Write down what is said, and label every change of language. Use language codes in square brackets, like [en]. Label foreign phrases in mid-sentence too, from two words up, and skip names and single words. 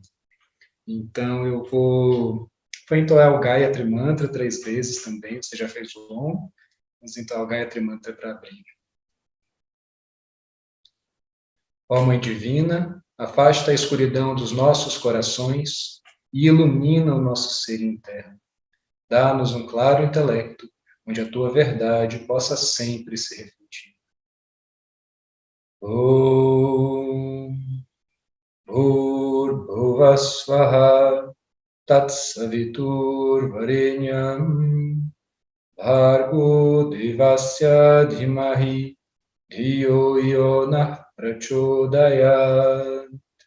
[pt] Então, eu vou entoar o Gayatri Mantra 3 vezes também, você já fez o Om, vamos entoar o Gayatri Mantra para abrir. Ó Mãe Divina, afasta a escuridão dos nossos corações e ilumina o nosso ser interno. Dá-nos um claro intelecto, onde a Tua verdade possa sempre ser refletida. [sa] Om Bhurбhuvah Swaha Tatsavitur Varenyam Bhargo Devasya Dhimahi Dhiyo Yonah Prachodayat.